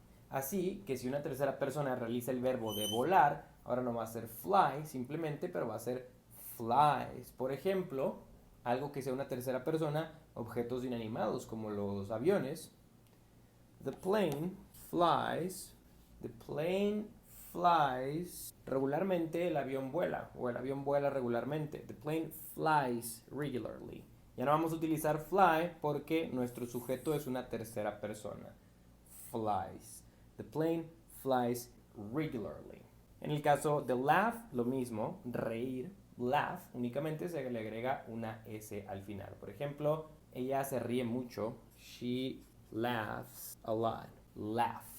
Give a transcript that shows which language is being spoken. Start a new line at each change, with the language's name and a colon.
Spanish: Así que si una tercera persona realiza el verbo de volar, ahora no va a ser fly simplemente, pero va a ser flies. Por ejemplo, algo que sea una tercera persona, objetos inanimados como los aviones.
English: The plane flies. The plane flies.
Spanish: Regularmente el avión vuela, o el avión vuela regularmente.
English: The plane flies regularly.
Spanish: Ya no vamos a utilizar fly porque nuestro sujeto es una tercera persona.
English: Flies. The plane flies regularly.
Spanish: En el caso de laugh, lo mismo, reír, laugh, únicamente se le agrega una S al final. Por ejemplo, ella se ríe mucho.
English: She laughs a lot.
Spanish: Laugh.